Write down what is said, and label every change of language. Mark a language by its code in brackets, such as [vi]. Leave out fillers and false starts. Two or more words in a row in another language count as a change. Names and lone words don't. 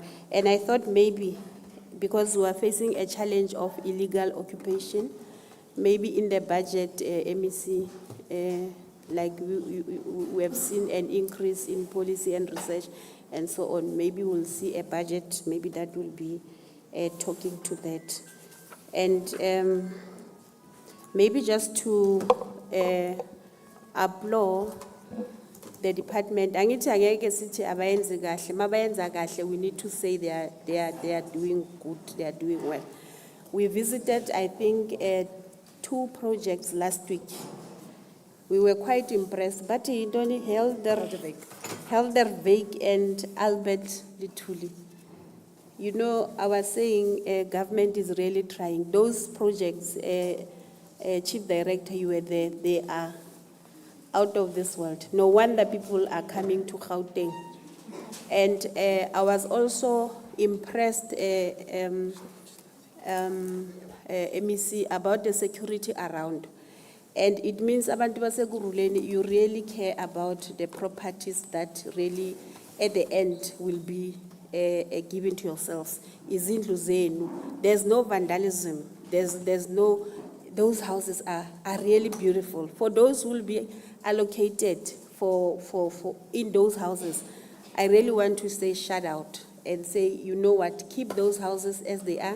[en] And I thought maybe, because we are facing a challenge of illegal occupation, maybe in the budget, MEC, like we have seen an increase in policy and research and so on, maybe we'll see a budget, maybe that will be talking to that. And maybe just to applaud the department, [zu] angithi angeke sithi abayenzi kahle, mabayenza kahle, [en] we need to say they are doing good, they are doing well. We visited, I think, 2 projects last week. We were quite impressed, but it only Helderweg and Albert Lituli. You know, I was saying government is really trying. Those projects, Chief Director, you were there, they are out of this world. No wonder people are coming to Gauteng. And I was also impressed, MEC, about the security around. And it means [zu] abantu baseGuruleni, [en] you really care about the properties that really, at the end, will be given to yourselves. [zu] Izindlu zenu. [en] There's no vandalism. There's no. Those houses are really beautiful. For those who will be allocated for in those houses, I really want to say shout out and say, you know what, keep those houses as they are.